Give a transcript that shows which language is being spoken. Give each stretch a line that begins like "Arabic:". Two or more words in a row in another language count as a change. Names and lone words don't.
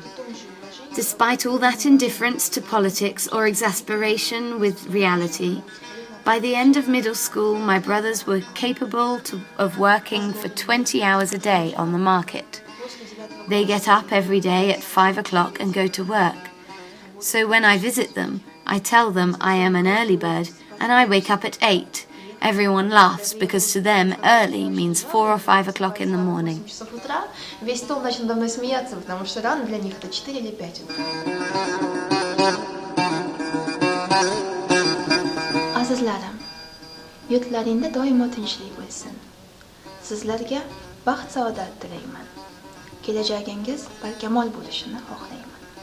English: Despite all that indifference to politics or exasperation with reality, by the end of middle school, my brothers were capable of working for 20 hours a day on the market. They get up every day at 5 o'clock and go to work. So when I visit them, I tell them I am an early bird and I wake up at 8. Everyone laughs because to them early means 4 or 5 o'clock in the morning.
Russian: Весь стол начал надо мной смеяться, потому что рано для них это 4 или 5 утра.
Uzbek: Azizlarim, yurtlaringda doimo tinchlik bo'lsin. Sizlarga baxt saodat tilayman. Kelajagingiz barkamol bo'lishini xohlayman.